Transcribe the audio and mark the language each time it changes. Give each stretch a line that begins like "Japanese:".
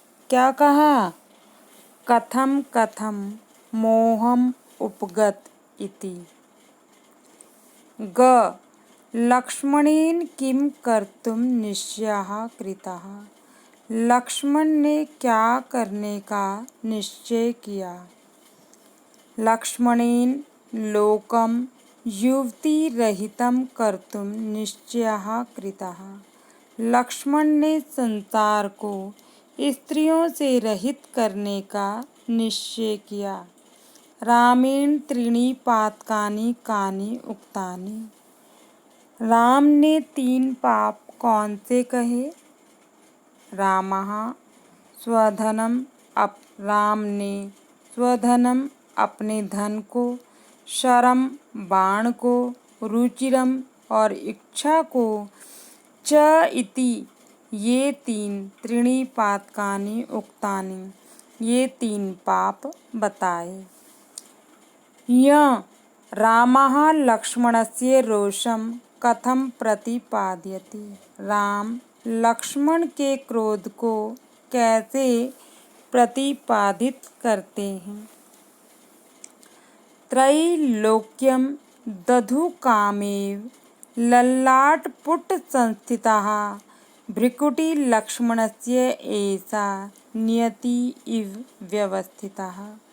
Hindi: क्या कहा?
Sanskrit: कथम कथम मोहम उपगत इति। ग लक्ष्मणेन किम कर्तुं निश्चयः कृतः।
Hindi: लक्ष्मण ने क्या करने का निश्चय किया?
Sanskrit: लक्ष्मणेन लोकं युवतिरहितं कर्तुं निश्चयः कृतः।
Hindi: लक्ष्मण ने संसार को स्त्रियों से रहित करने का निश्चय किया।
Sanskrit: रामेण त्रीणि पातकानि कानि उक्तानि।
Hindi: राम ने 3 पाप कौन से कहे?
Sanskrit: रामः स्वधनम
Hindi: राम ने स्वधनम अपने धन को, शरम बाण को, रुचिरम और इच्छा को,
Sanskrit: च इति
Hindi: ये 3
Sanskrit: त्रीणि पातकानि उक्तानि
Hindi: ये 3 पाप बताए।
Sanskrit: य रामः लक्ष्मणस्य रोषं कथं प्रतिपादयति।
Hindi: राम लक्ष्मण के क्रोध को कैसे प्रतिपादित करते हैं?
Sanskrit: त्रैलोक्यं दधुकामेव ललाटपुटसंस्थितः भ्रुकुटी लक्ष्मणस्य एषा नियति इव व्यवस्थितः।